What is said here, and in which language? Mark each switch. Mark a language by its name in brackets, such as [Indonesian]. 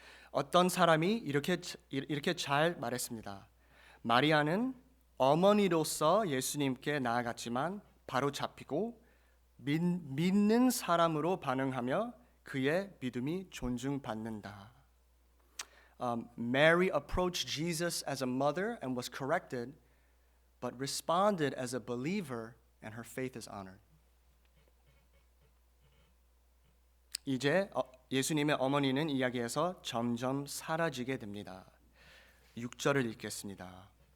[Korean] 어떤 사람이 이렇게 잘 말했습니다. 마리아는 어머니로서 예수님께 나아갔지만 바로 잡히고 믿는 사람으로 반응하며 그의 믿음이 존중받는다. [English] Mary approached Jesus as a mother and was corrected, but responded as a believer, and her faith is honored. [Korean] 이제 예수님의 어머니는 이야기에서 점점 사라지게 됩니다. 6절을 읽겠습니다.